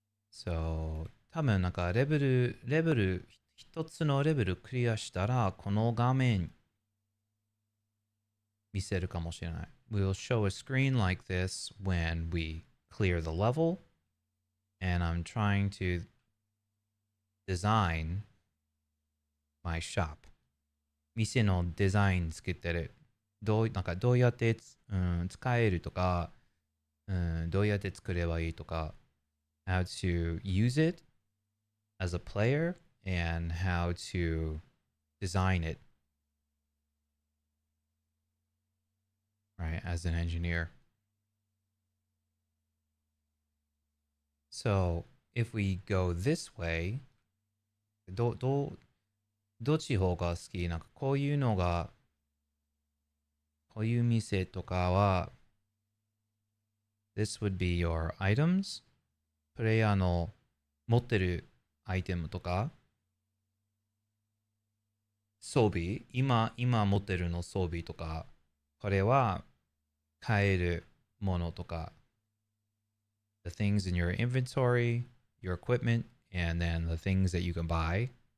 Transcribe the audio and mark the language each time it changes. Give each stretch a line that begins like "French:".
Japanese: So 多分なんかレベル一つのレベルクリアしたらこの画面見せるかもしれない。
English: We'll show a screen like this when we clear the level, and I'm trying to design my shop.
Japanese: 店のデザイン作ってる。なんかどうやって、使えるとか、どうやって作ればいいとか、
English: how to use it as a player and how to design it, right, as an engineer. So if we go this way,
Japanese: どっち方が好き？なんかこういうのが、こういう店とかは、
English: This would be your items.
Japanese: プレイヤーの持ってるアイテムとか、装備、今持ってるの装備とか、これは買えるものとか、
English: the things in your inventory, your equipment, and then the things that you can buy.